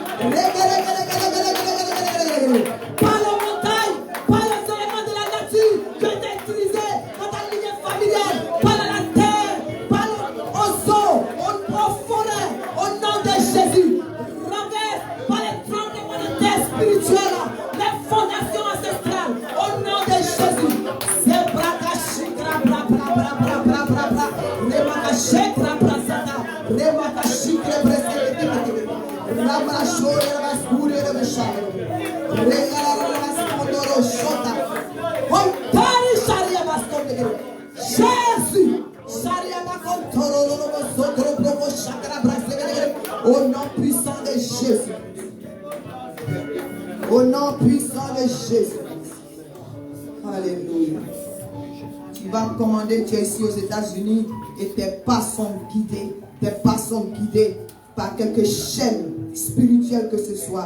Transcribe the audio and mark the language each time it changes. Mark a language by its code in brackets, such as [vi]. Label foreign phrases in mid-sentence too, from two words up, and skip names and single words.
[fr] Par la montagne, par les éléments de la nature qui ont été utilisés dans ta lignée familiale, par la terre, par le sol, aux forêts, au nom de Jésus. Renverse par les tremblements de terre spirituels, les fondations ancestrales, au nom de Jésus. C'est Brakashikra Bra Bra Bra Bra Bra Bra Bra. Remakashikra Bra Sata. Remakashikra Bra Sata. Ramashore Ramasure Ramashare. Regala Ramasondoro Shota. Ontari Sharia Bastonde. Jésus. Sharia Bakontoro Sotro Provo Shakra Bra Sata. Au nom puissant de Jésus. Au nom puissant de Jésus. Alléluia. Tu vas commander, tu es ici aux États-Unis et tes pas sont guidés par quelque chaîne spirituelle que ce soit.